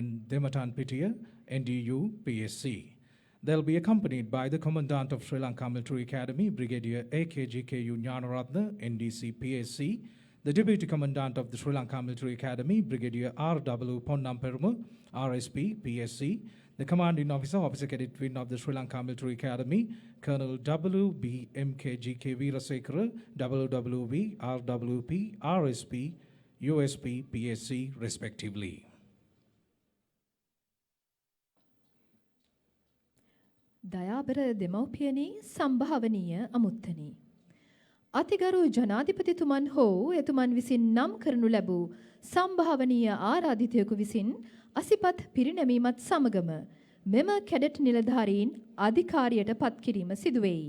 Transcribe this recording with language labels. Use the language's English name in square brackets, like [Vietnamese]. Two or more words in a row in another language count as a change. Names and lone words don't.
[English] Dematan Pittiya, NDU, PSC. They'll be accompanied by the Commandant of Sri Lanka Military Academy, Brigadier A.K.G.K.U. Gnanaratna, NDC, PSC, the Deputy Commandant of the Sri Lanka Military Academy, Brigadier R.W. Ponnamperuma, RSP, PSC, the Commanding Officer, Officer Cadet Wing of the Sri Lanka Military Academy, Colonel W.B.M.K.G.K. Veerasekara, WWV, RWP, RSP, USP, PSC, respectively. [Sinhala] දයාබර දෙමව්පියනි සම්භාවනීය අමුත්තනි. අතිගරු ජනාධිපතිතුමන් හෝ එතුමන් විසින් නම් කරනු ලැබූ සම්භාවනීය ආරාධිතයෙකු විසින් අසිපත් පිරිනැමීමත් සමගම මෙම කැඩට් නිලධාරීන් අධිකාරියට පත් කිරීම සිදුවෙයි.